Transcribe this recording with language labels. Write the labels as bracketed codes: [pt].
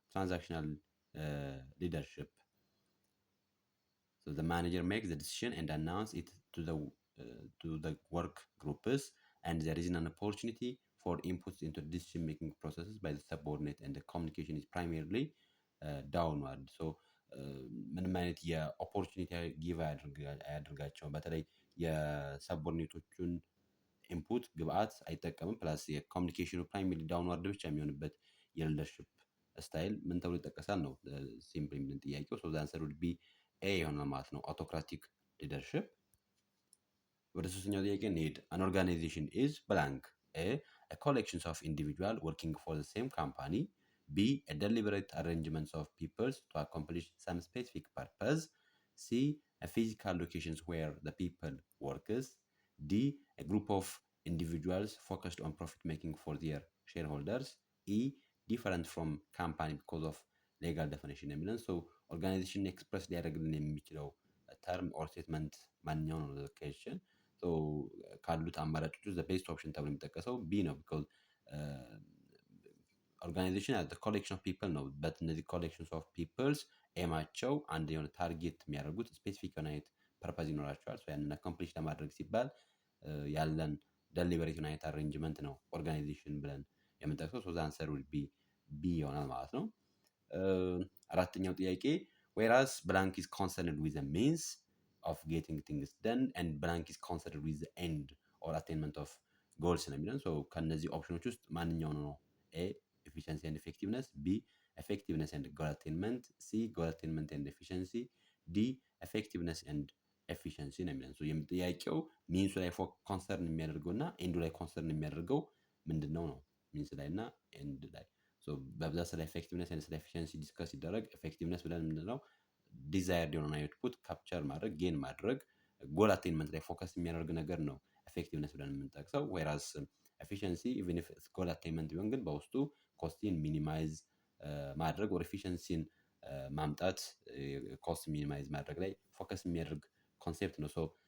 [en] Transactional leadership. So the manager makes the decision and announce it to the work groups and there is an opportunity for inputs into decision making processes by the subordinate and the communication is primarily downward. [am] So ምንም አይነት የኦፖርቹኒቲ ጊቭ አያደርጋቸውም። በተለይ የሰቦርዲኔቶቹን ኢንፑት ግብአት አይጠቀምም። ፕላስ የኮሚኒኬሽኑ ፕራይመሪ ዳውንዋርድ ብቻ የሚሆንበት የሊደርሺፕ ስታይል ምን ተብሎ ይጠቀሳል ነው ሲምፕሊ ምን ጥያቄው። [en] so the answer would be A [am] ይሆናል ማለት ነው፣ አውቶክራቲክ ሊደርሺፕ። ወደ ሶስተኛው ጥያቄ እንሄድ። [en] an organization is blank. A collection of individuals working for the same company. B. A deliberate arrangement of people to accomplish some specific purpose. C. A physical locations where the people works. D. A group of individuals focused on profit making for their shareholders. E. Different from company because of legal definition [am] የሚለን so ኦርጋናይዜሽን ኤክስፕረስ ሊያደርግልን የሚችለው ተርም ኦር ስቴትመንት ማንኛው ነው ሎኬሽን። so ካሉት አማራጮች ውስጥ [en] the best option [am] ተብሎ የሚጠቀሰው B ነው because ኦርጋናይዜሽን [en] as the collection of people [am] ነው። but እነዚህ [en] collections of peoples [am] ኤማቸው አንድ የሆነ ታርጌት የሚያደርጉት ስፔሲፊክ የሆነ አይነት ፐርፐዝ ይኖራቸዋል። so ያንን አኮምፕሊሽ ለማድረግ ሲባል ያለን ደሊበሬት የሆነ አይነት አሬንጅመንት ነው ኦርጋናይዜሽን ብለን የምንጠቅሰው። [en] so the answer will be B [am] ይሆናል ማለት ነው። አራተኛው ጥያቄ [en] whereas blank is concerned with the means of getting things done and blank is concerned with the end or attainment of goals [am] ነው የሚለን። so ከነዚህ ኦፕሽኖች ውስጥ ማንኛው ነው? [en] A. efficiency and effectiveness. B. effectiveness and goal attainment. C. goal attainment and efficiency. D. effectiveness and efficiency [am] ነው የሚለን። so የጥያቄው ሚንሱ ላይ ኮንሰርን የሚያደርገው እና ኤንዱ ላይ ኮንሰርን የሚያደርገው ምንድነው ነው? ሚንስ ላይ እና ኤንድ ላይ። so በብዛት ስለ effectiveness and ስለ efficiency ዲስከስ ሲደረግ effectiveness ብለን የምንለው ዲዛይርድ የሆነ አውትፑት ካፕቸር ማድረግ ጌን ማድረግ ጎል አቴንመንት ላይ ፎከስ የሚያደርግ ነገር ነው effectiveness ብለን የምንጠቅሰው። [en] whereas efficiency even if goal attainment [am] ቢሆን ግን በውስጡ ኮስቲን ሚኒማይዝ ማድረግ ወር ኤፊሽንሲን ማምጣት ኮስት ሚኒማይዝ ማድረግ ላይ ፎከስ የሚያደርግ ኮንሴፕት ነው። so